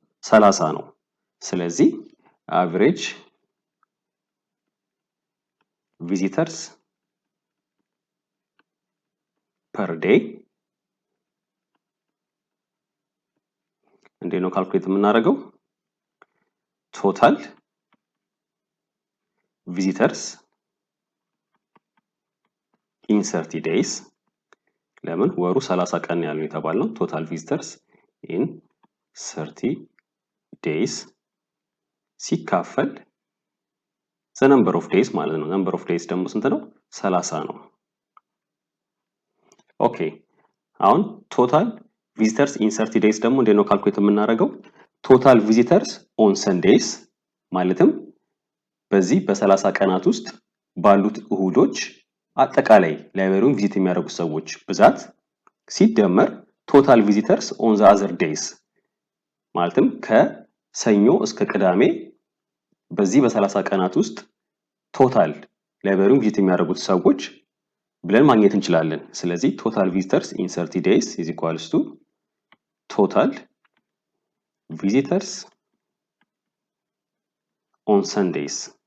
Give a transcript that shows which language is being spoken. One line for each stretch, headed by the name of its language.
Amharic: 30 ነው። ስለዚህ
English: average visitors per day
Amharic: እንዴት ነው ካልኩሌት የምናደርገው?
English: total visitors in 30 days
Amharic: ለምን ወሩ 30 ቀን ያለው የተባለው total visitors in 30 days ሲካፈል
English: the number of days
Amharic: ማለት ነው።
English: number of days
Amharic: ደግሞ ስንት ነው? 30 ነው። ኦኬ አሁን
English: total visitors in 30 days
Amharic: ደግሞ እንዴት ነው ካልኩሌት የምናደርገው?
English: total visitors on Sundays
Amharic: ማለትም በዚህ በ30 ቀናት ውስጥ ባሉት እሁዶች አጠቃላይ ላይብረሪውን ቪዚት የሚያደርጉ ሰዎች ብዛት ሲደመር
English: total visitors on the other days
Amharic: ማለትም ከሰኞ እስከ ቅዳሜ በዚህ በ30 ቀናት ውስጥ ቶታል ላይብረሪውን ቪዚት የሚያደርጉት ሰዎች ብለን ማግኘት እንችላለን። ስለዚህ
English: total visitors in 30 days is equals to total visitors on Sundays